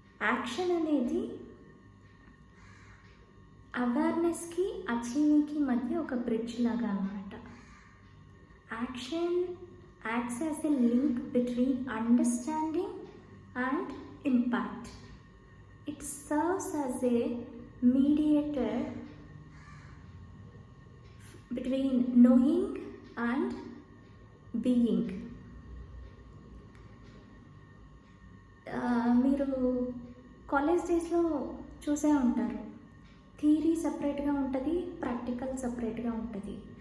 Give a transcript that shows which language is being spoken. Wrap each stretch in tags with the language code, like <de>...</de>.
<te>Action అనేది అవేర్నెస్కి అచీవింగ్కి మధ్య ఒక బ్రిడ్జ్ లాగా అన్నమాట.</te> <en>Action acts as a link between understanding and impact. It serves as a mediator between knowing and being.</en> <te>మీరు college డేస్లో చూసే ఉంటారు, థియరీ సపరేట్గా ఉంటుంది, ప్రాక్టికల్ సపరేట్గా ఉంటుంది.</te>